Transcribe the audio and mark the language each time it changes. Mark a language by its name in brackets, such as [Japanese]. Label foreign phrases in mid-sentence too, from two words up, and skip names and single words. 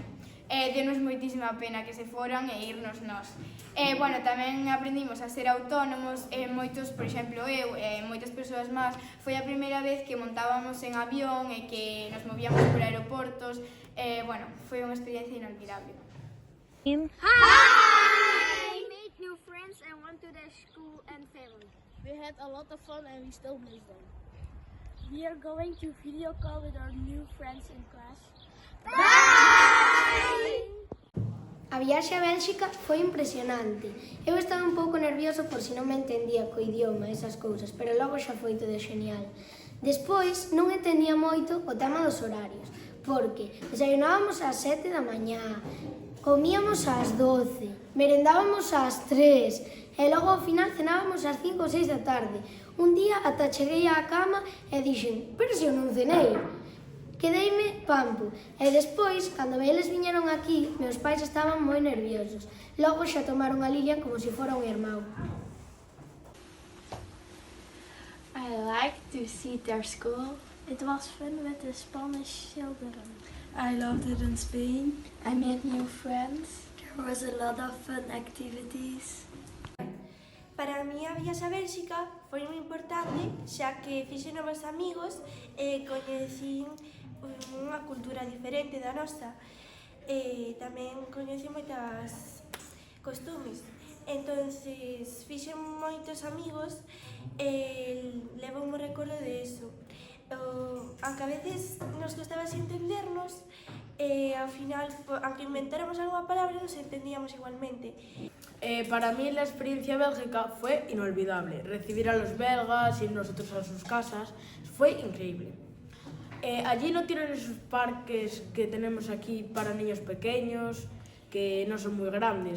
[Galician] Denos moitísima pena que se foran e irnos nós. Bueno, tamén aprendimos a ser autónomos, moitos, por exemplo, eu e moitas persoas máis, foi a primeira vez que montábamos en avión e que nos movíamos por aeroportos, bueno, foi unha experiencia inolvidable. [English] Hi! We made new friends and went to their school and family. We had a lot of fun and we still miss them. We are going to video call with our new friends in class. [Galician] A viaxe a Bélxica foi impresionante. Eu estaba un pouco nervioso por si non me entendía co idioma, esas cousas, pero logo xa foi todo genial. Despois, non entendía moito o tema dos horarios, porque desayunábamos ás 7 da mañá, comíamos ás 12, merendábamos ás 3, e logo ao final cenábamos ás 5 ou 6 da tarde. Un día ata cheguei á cama e dixen, pero se eu non cenei. Quedeime pampo, e despois, cando eles viñeron aquí, meus pais estaban moi nerviosos. Logo xa tomaron a Lilian como se fora un irmão. [English] I liked to see their school. It was fun with the Spanish children. I loved it in Spain. I made new friends. There was a lot of fun activities. [Galician] Para mí a viaxe a Bélxica foi moi importante, xa que fixe novos amigos e coñecín unha cultura diferente da nosa. Tamén coñeci moitas costumes. Entonces fixe moitos amigos e levo un recordo de eso. [Spanish] Aunque a veces nos costaba entendernos, ao final, [Galician] aunque inventáramos algunha palabra, nos entendíamos igualmente. [Spanish] Para mí la experiencia bélgica fue inolvidable. Recibir a los belgas, ir nosotros a sus casas, fue increíble. Allí no tienen esos parques que tenemos aquí para niños pequeños, que no son muy grandes.